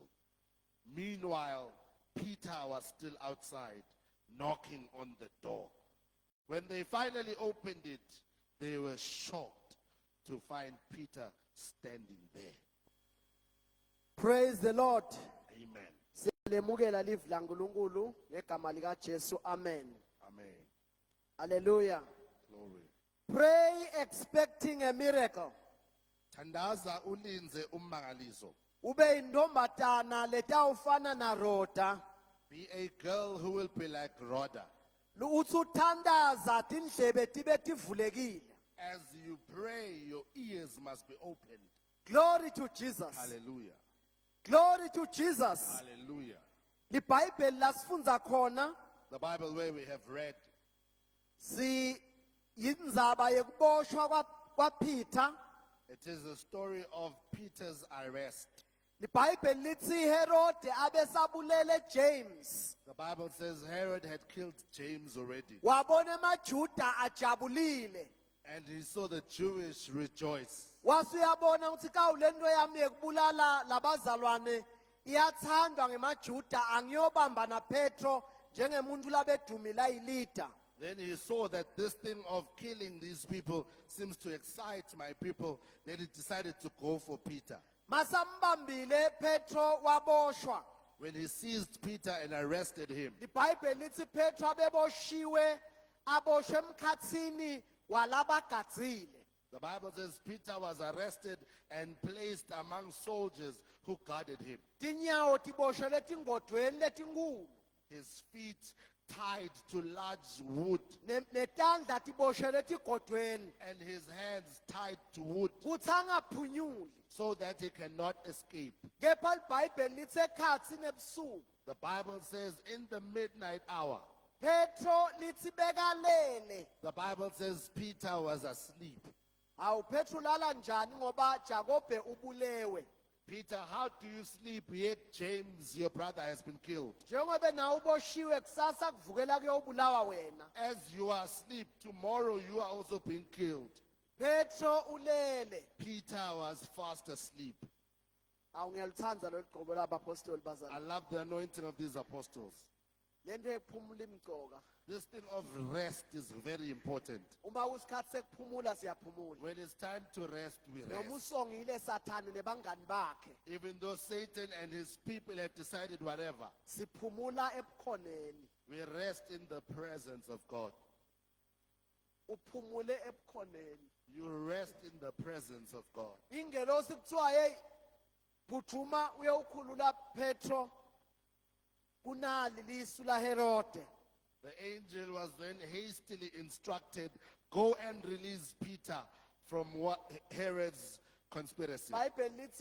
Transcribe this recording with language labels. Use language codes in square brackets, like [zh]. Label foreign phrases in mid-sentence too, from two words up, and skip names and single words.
[en] Meanwhile, Peter was still outside, knocking on the door. When they finally opened it, they were shocked to find Peter standing there. Praise the Lord. Amen. [ss] Silemukela live laNkulunkulu ngegama lika Jesu. [en] Amen. Amen. Hallelujah. Glory. Pray expecting a miracle. [ss] Tandaza ulinze ummangaliso. Ube indombatana letawufana na Rhoda. [en] Be a girl who will be like Rhoda. [ss] Uthi uthandaza tindlebe tibe tivulekile. [en] As you pray, your ears must be opened. Glory to Jesus. Hallelujah. Glory to Jesus. Hallelujah. [ss] LiBhayibheli lasifunza khona [en] The Bible where we have read, [ss] si yindzaba yekuboshwa kwaPeter. [en] it is a story of Peter's arrest. [ss] LiBhayibheli lithi Herode abesabulele James. [en] The Bible says Herod had killed James already, [ss] Wabona amaJuda ajabulile. [en] and he saw the Jewish rejoice. [ss] Wasuyabona ukuthi kawulento yami yekubulala labazalwane iyathandwa ngemaJuda angiyobamba na Petro njengemuntu labedumila ayilida. [en] Then he saw that this thing of killing these people seems to excite my people. Then he decided to go for Peter. [ss] Masambambile Petro waboshwa. [en] When he seized Peter and arrested him, [ss] LiBhayibheli lithi Petro abeboshiwe aboshwe emkhatsini walabagadzile. [en] the Bible says Peter was arrested and placed among soldiers who guarded him. [ss] Tinyawo tiboshwele tingodweni letinkulu. [en] His feet tied to large wood [ss] Netandla tiboshwele tigodweni. [en] and his hands tied to wood [ss] Kuthi angaphunyuli. [en] so that he cannot escape. [ss] Kepha LiBhayibheli lithi ekhatsini ebusuku. [en] The Bible says in the midnight hour, [ss] Petro lithi bekalele. [en] the Bible says Peter was asleep. [ss] Awu Petro lala njani ngoba Jakobe ubulewe. [en] Peter, how do you sleep yet James, your brother, has been killed? [ss] Njengoba na uboshiwe kusasa kuvukela kuyobulawa wena. [en] As you are asleep, tomorrow you are also being killed. [ss] Petro ulele. [en] Peter was fast asleep. [ss] Awu ngiyalithanda lo gqobo labapostoli [en] I [ss] bazana. [en] love the anointing of these apostles. [ss] Lento ephumula imgcoka. [en] This thing of rest is very important. [ss] Uma kusikhathi sekuphumula siyaphumula. [en] When it's time to rest, we [ss] Noma [en] rest. [ss] usongile Sathane nebangani bakhe. [en] Even though Satan and his people have decided whatever, [ss] Siphumula ebukhoneni. [en] we rest in the presence of God. [ss] Uphumule ebukhoneni. [en] You rest in the presence of God. [ss] Ingelosi kuthiwa hey phuthuma uyawukhulula Petro kunali lisu la Herode. [en] The angel was then hastily instructed, go and release Peter from what Herod's conspiracy. [ss] iBhayibheli lithi yathi ingelosi kuPetro sukuma. Sukuma. [en] The Bible says, angel